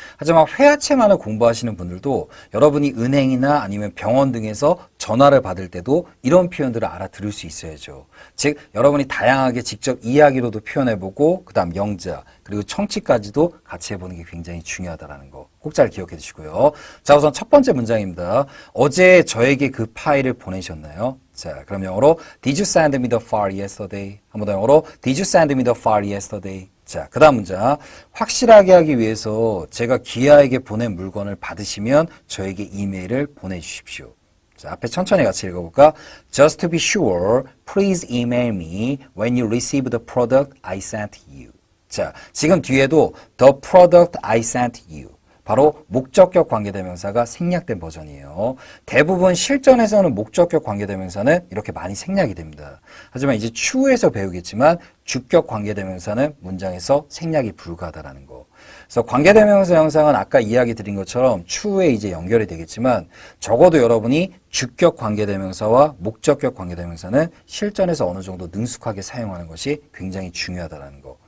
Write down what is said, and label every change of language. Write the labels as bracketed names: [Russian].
[Korean] 하지만 회화체만을 공부하시는 분들도 여러분이 은행이나 아니면 병원 등에서 전화를 받을 때도 이런 표현들을 알아들을 수 있어야죠. 즉, 여러분이 다양하게 직접 이야기로도 표현해보고 그 다음 영자 그리고 청취까지도 같이 해보는 게 굉장히 중요하다는 거 꼭 잘 기억해 주시고요. 자, 우선 첫 번째 문장입니다. 어제 저에게 그 파일을 보내셨나요? 자, 그럼 영어로 [English] Did you send me the file yesterday? [Korean] 한번 더 영어로 [English] Did you send me the file yesterday? [Korean] 자, 그 다음 문장. 확실하게 하기 위해서 제가 기아에게 보낸 물건을 받으시면 저에게 이메일을 보내주십시오. 자, 앞에 천천히 같이 읽어볼까? [English] Just to be sure, please email me when you receive the product I sent you. [Korean] 자, 지금 뒤에도 [English] the product I sent you. [Korean] 바로 목적격 관계대명사가 생략된 버전이에요. 대부분 실전에서는 목적격 관계대명사는 이렇게 많이 생략이 됩니다. 하지만 이제 추후에서 배우겠지만 주격 관계대명사는 문장에서 생략이 불가하다라는 거. 그래서 관계대명사 형상은 아까 이야기 드린 것처럼 추후에 이제 연결이 되겠지만 적어도 여러분이 주격 관계대명사와 목적격 관계대명사는 실전에서 어느 정도 능숙하게 사용하는 것이 굉장히 중요하다는 거.